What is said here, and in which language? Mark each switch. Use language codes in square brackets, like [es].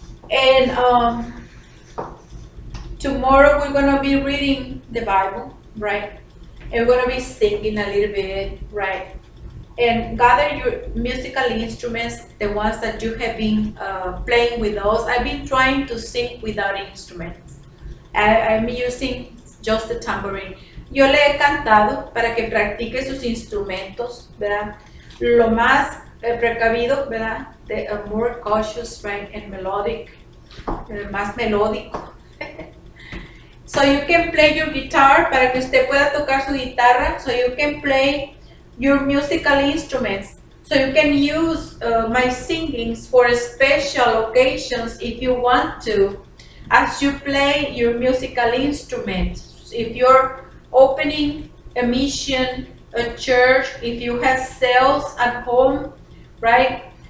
[en] And tomorrow we're gonna be reading the Bible, right? And we're gonna be singing a little bit, right? And gather your musical instruments, the ones that you have been playing with us. I've been trying to sing without instruments. I'm using just the tambourine. [es] Yo le he cantado para que practique sus instrumentos, ¿verdad? Lo más precavido, ¿verdad? [en] More cautious, [es] right? [en] And melodic, [es] más melódico. [en] So you can play your guitar, [es] para que usted pueda tocar su guitarra. [en] So you can play your musical instruments. So you can use my singings for special occasions if you want to, as you play your musical instrument. If you're opening a mission, a church, if you have sales at home, right?